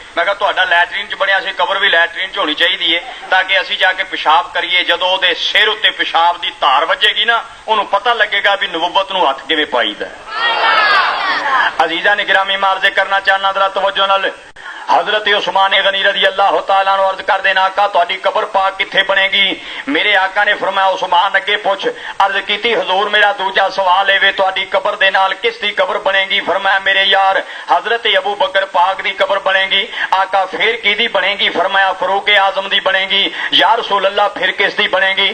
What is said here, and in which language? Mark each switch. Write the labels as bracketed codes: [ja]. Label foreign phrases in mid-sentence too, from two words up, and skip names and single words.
[pa] میں کہا تہاڈا لیٹرین چ بنیا سی، قبر بھی لیٹرین چ ہونی چاہیے ہے تاکہ اسیں جاکے پیشاب کریے، جدوں اوہدے سر اتے پیشاب دی دھار وجے گی نا اوہنوں پتا لگے گا بھی نبوت نوں ہتھ کیویں پائیدا. عزیزا نے گرامی مارجے کرنا چاہنا ذرا توجہ نال. حضرت عثمان غنی [ar] رضي الله تعالى عنه [pa] عرض کر دینا آقا تہاڈی قبر پاک کتھے بنے گی. میرے آقا نے فرمایا عثمان اگے پچھ۔ عرض کیتی حضور میرا دوجا سوال ہے تہاڈی قبر دے نال کس دی قبر بنے گی. فرمایا میرے یار حضرت ابو بکر پاک دی قبر بنے گی. آقا فیر کہدی بنے گی. فرمایا فاروق اعظم دی بنے گی. [ar] يا رسول الله [pa] فیر کس دی بنے گی.